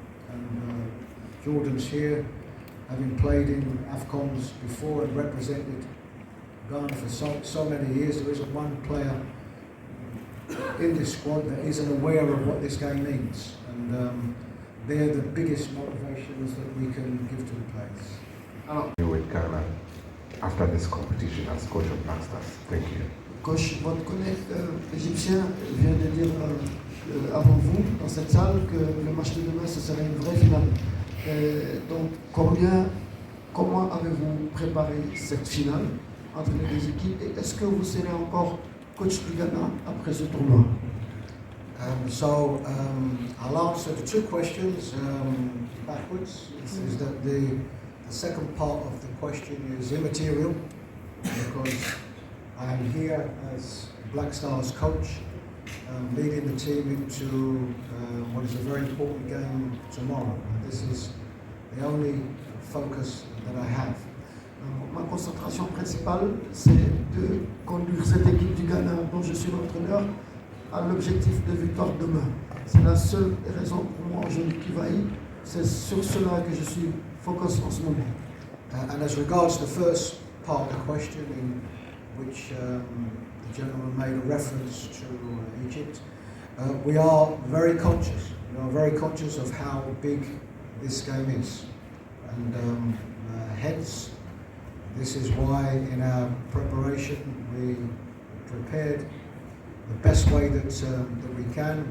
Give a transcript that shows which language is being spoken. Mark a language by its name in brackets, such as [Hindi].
[English] And Jordan's here, having played in Afcons before and represented Ghana for so many years. There isn't one player in this squad that isn't aware of what this game means. And they're the biggest motivations that we can give to the players. With Ghana after this competition as coach of Black Stars. Thank you. [French] Coach, votre collègue égyptien vient de dire avant vous, dans cette salle, que le match de demain, ce serait une vraie finale. Donc, comment avez-vous préparé cette finale entre les deux équipes et est-ce que vous serez encore coach du Ghana après ce tournoi? [English] I'll answer the two questions backwards. Is that the second part of the question is immaterial because I am here as Black Stars coach, leading the team into what is a very important game tomorrow. This is the only focus that I have. [French] Ma concentration principale, c'est de conduire cette équipe du Ghana dont je suis l'entraîneur à l'objectif de victoire demain. C'est la seule raison pour moi aujourd'hui qui vaille. C'est sur cela que je suis focus en ce moment. [English] And as regards the first part of the question, in which the gentleman made a reference to Egypt, we are very conscious. We are very conscious of how big this game is, and hence, this is why in our preparation we prepared the best way that we can.